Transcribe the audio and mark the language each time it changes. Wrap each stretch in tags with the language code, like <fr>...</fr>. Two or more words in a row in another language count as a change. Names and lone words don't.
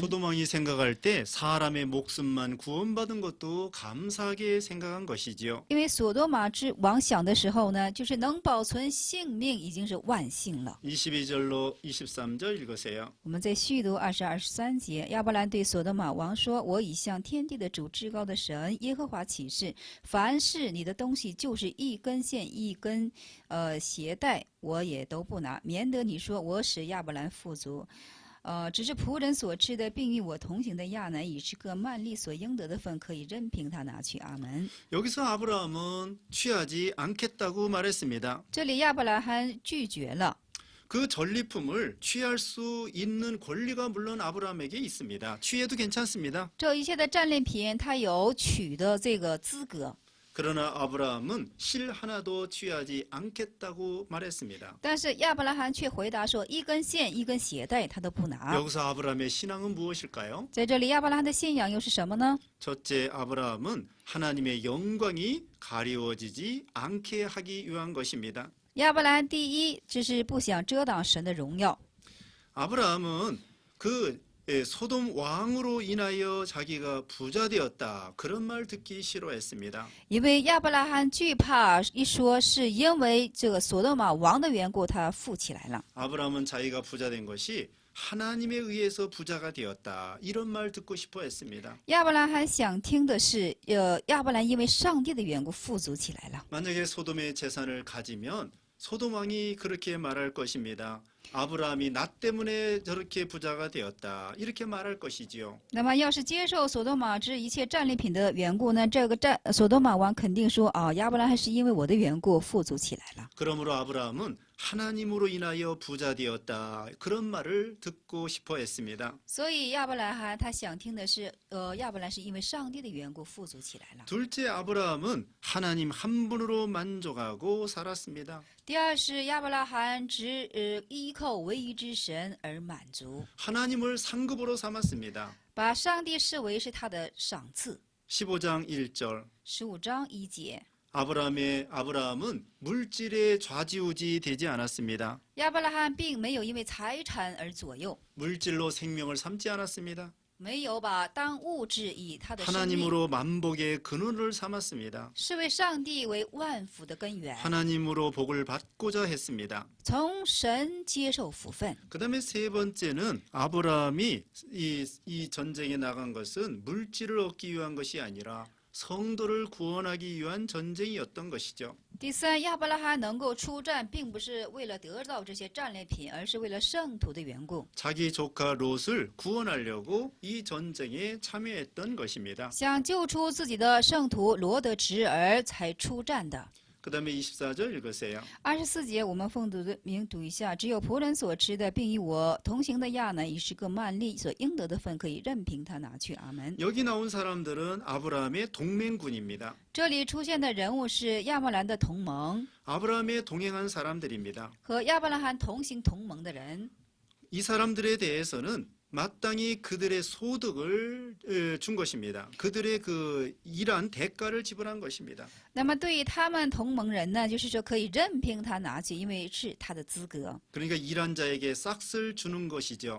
<ko>소돔 왕이 생각할 때 사람의 목숨만 구원받은 것도 감사하게 생각한 것이지요.</ko> <zh>因为所多玛之王想的时候呢，就是能保存性命已经是万幸了。</zh> <ko>22절로 23절 읽으세요.</ko> <zh>我们再续读22、23节，亚伯兰对所多玛王说：“我已向天地的主至高的神耶和华起誓，凡是你的东西，就是一根线一根鞋带，我也都不拿，免得你说我使亚伯兰富足。只是仆人所吃的，并与我同行的亚南以是个曼利所应得的份，可以任凭他拿去。阿门。</zh> <ko>여기서 아브라함은 취하지 않겠다고 말했습니다.</ko> <zh>这里亚伯拉罕拒绝了。</zh> <ko>그 전리품을 취할 수 있는 권리가 물론 아브라함에게 있습니다. 취해도 괜찮습니다.</ko> <zh>这一切的战利品，他有取的这个资格。</zh> <ko>그러나 아브라함은 실 하나도 취하지 않겠다고 말했습니다.</ko> <zh>但是亚伯拉罕却回答说：“一根线、一根鞋带，他都不拿。”</zh> <ko>여기서 아브라함의 신앙은 무엇일까요?</ko> <zh>在这里，亚伯拉罕的信仰又是什么呢？</zh> <ko>첫째, 아브라함은 하나님의 영광이 가리워지지 않게 하기 위한 것입니다.</ko> <zh>亚伯兰第一，就是不想遮挡神的荣耀。</zh> <ko>아브라함은 그 소돔 왕으로 인하여 자기가 부자 되었다. 그런 말 듣기 싫어했습니다.</ko> <zh>因为亚伯拉罕惧怕一说是因为这个所多玛王的缘故，他富起来了。</zh> <ko>아브라함은 자기가 부자 된 것이 하나님에 의해서 부자가 되었다. 이런 말 듣고 싶어 했습니다.</ko> <zh>亚伯拉罕想听的是，亚伯兰因为上帝的缘故富足起来了。</zh> <ko>만약에 소돔의 재산을 가지면 소돔 왕이 그렇게 말할 것입니다. 아브라함이 나 때문에 저렇게 부자가 되었다. 이렇게 말할 것이지요.</ko> <zh>那么，要是接受所多玛之一切战利品的缘故呢？这个所多玛王肯定说：“啊，亚伯兰还是因为我的缘故富足起来了。”</zh> <ko>그러므로 아브라함은 하나님으로 인하여 부자 되었다. 그런 말을 듣고 싶어 했습니다.</ko> <zh>所以亚伯拉罕他想听的是，亚伯兰是因为上帝的缘故富足起来了。</zh> <ko>둘째, 아브라함은 하나님 한 분으로 만족하고 살았습니다.</ko> <zh>第二是亚伯拉罕只依靠唯一之神而满足，</zh> <ko>하나님을 상급으로 삼았습니다.</ko> <zh>把上帝视为是他的赏赐。</zh> <ko>15장 1절.</ko> <zh>15 章1节，</zh> <ko>아브라함은 물질에 좌지우지 되지 않았습니다.</ko> <zh>亚伯拉罕并没有因为财产而左右，</zh> <ko>물질로 생명을 삼지 않았습니다.</ko> <zh>没有把当物质以他的生命</zh> <ko>하나님으로 만복의 근원을 삼았습니다.</ko> <zh>视为上帝为万福的根源，</zh> <ko>하나님으로 복을 받고자 했습니다.</ko> <zh>从神接受福分。</zh> <ko>그 다음에 세 번째는 아브라함이 이 전쟁에 나간 것은 물질을 얻기 위한 것이 아니라 성도를 구원하기 위한 전쟁이었던 것이죠.</ko> <zh>第三，亚伯拉罕能够出战，并不是为了得到这些战利品，而是为了圣徒的缘故，</zh> <ko>자기 조카 롯을 구원하려고 이 전쟁에 참여했던 것입니다.</ko> <zh>想救出自己的圣徒罗德侄儿才出战的。</zh> <ko>그 그다음에 24절 읽으세요.</ko> <zh>24节我们奉主的名读一下，只有仆人所吃的，并与我同行的亚男已是个曼利所应得的份，可以任凭他拿去。阿门。</zh> <ko>여기 나온 사람들은 아브라함의 동맹군입니다.</ko> <zh>这里出现的人物是亚伯兰的同盟，</zh> <ko>아브라함에 동행한 사람들입니다.</ko> <zh>和亚伯拉罕同行同盟的人。</zh> <ko>이 사람들에 대해서는 마땅히 그들의 소득을 준 것입니다. 그들의 그 일한 대가를 지불한 것입니다.</ko> <zh>那么对于他们同盟人呢，就是说可以任凭他拿去，因为是他的资格。</zh> <ko>그러니까 일한 자에게 싹을 주는 것이죠.</ko>